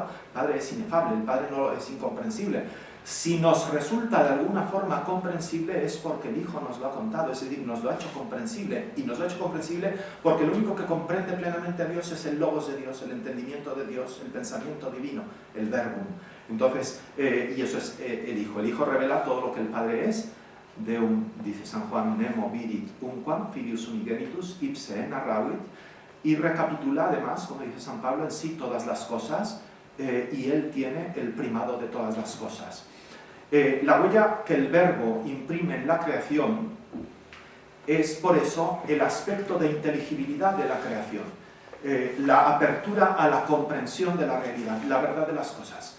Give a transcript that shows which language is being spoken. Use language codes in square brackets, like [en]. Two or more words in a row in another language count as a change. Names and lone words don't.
[es] El Padre es inefable, el Padre no es incomprensible. Si nos resulta de alguna forma comprensible es porque el Hijo nos lo ha contado, es decir, nos lo ha hecho comprensible. Y nos lo ha hecho comprensible porque lo único que comprende plenamente a Dios es el logos de Dios, el entendimiento de Dios, el pensamiento divino, el verbum. Entonces, y eso es el Hijo. El Hijo revela todo lo que el Padre es. Deum, dice San Juan, [la] nemo vidit unquam filius unigenitus ipse narravit. [es] Y recapitula además, como dice San Pablo, en sí todas las cosas, y Él tiene el primado de todas las cosas. La huella que el Verbo imprime en la creación es por eso el aspecto de inteligibilidad de la creación, la apertura a la comprensión de la realidad, la verdad de las cosas.